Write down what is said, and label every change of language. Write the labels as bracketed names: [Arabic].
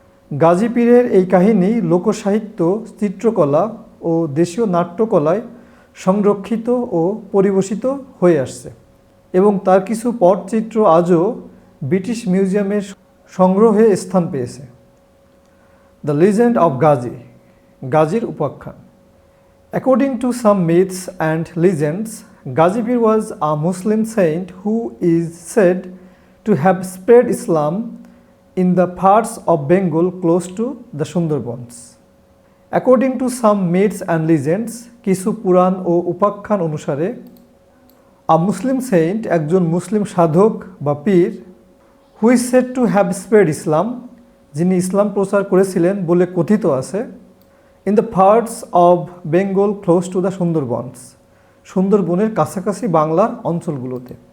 [Bangla] গাজী পীরের এই কাহিনী লোকসাহিত্য, চিত্রকলা ও দেশীয় নাট্যকলায় সংরক্ষিত ও পরিবেশিত হয়ে আসছে এবং তার কিছু পটচিত্র আজও ব্রিটিশ মিউজিয়ামের সংগ্রহে স্থান পেয়েছে। [English] The legend of Gazi, Gazir Upakkhan. According to some myths and legends, Gazi Pir was a Muslim saint who is said to have spread Islam in the parts of Bengal close to the Sundarbans. According to some myths and legends, [Bangla] কিছু পুরাণ ও উপাখ্যান অনুসারে [English] a Muslim saint, [Bangla] একজন মুসলিম সাধক বা পীর, [English] who is said to have spread Islam, [Bangla] যিনি ইসলাম প্রচার করেছিলেন বলে কথিত আছে, [English] in the parts of Bengal close to the Sundarbans, [Bangla] সুন্দরবনের কাছাকাছি বাংলার অঞ্চলগুলোতে।